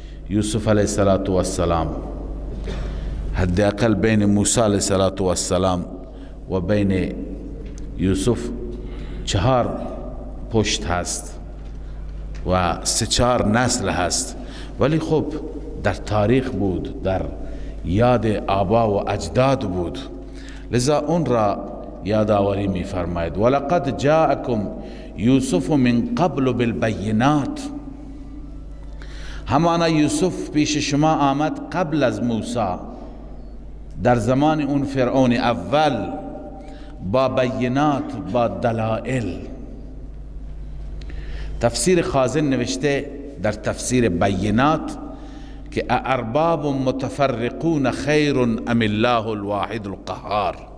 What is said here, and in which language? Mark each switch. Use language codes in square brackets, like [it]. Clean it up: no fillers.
[fa] یوسف علیه السلام حداقل بین موسی علیه السلام و بین یوسف 4 پشت هست و 3-4 نسل هست، ولی خب در تاریخ بود، در یاد آبا و اجداد بود. لذا اون را یادآوری می فرماید. [ar] ولقد جاءکم یوسف من قبل بالبینات. [fa] همانا یوسف پیش شما آمد قبل از موسی، در زمان اون فرعون اول، با بینات، با دلائل. تفسیر خازن نوشته در تفسیر بینات که [ar] ارباب متفرقون خیر ام الله الواحد القهار.